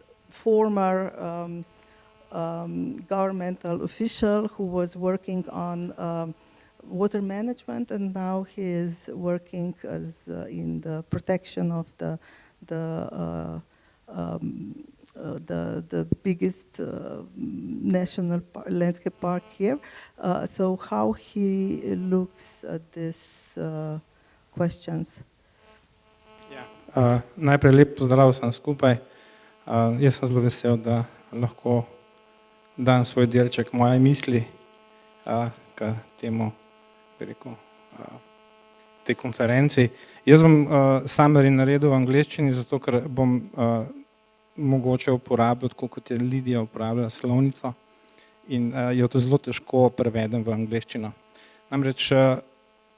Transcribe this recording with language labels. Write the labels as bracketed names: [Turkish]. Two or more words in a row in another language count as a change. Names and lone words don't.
[English] former governmental official who was working on water management, and now he is working as in the protection of the biggest national landscape park here. So how he looks at these questions? [Slovenian] Najprej lep pozdrav vsem skupaj. Jaz sem zelo vesel, da lahko dam svoj delček moje misli k temu, bi rekel, tej konferenci. Jaz bom summary naredil v angleščini, zato ker bom mogoče uporabljal, tako kot je Lidija uporabljala slovnico, in jo to zelo težko prevedem v angleščino.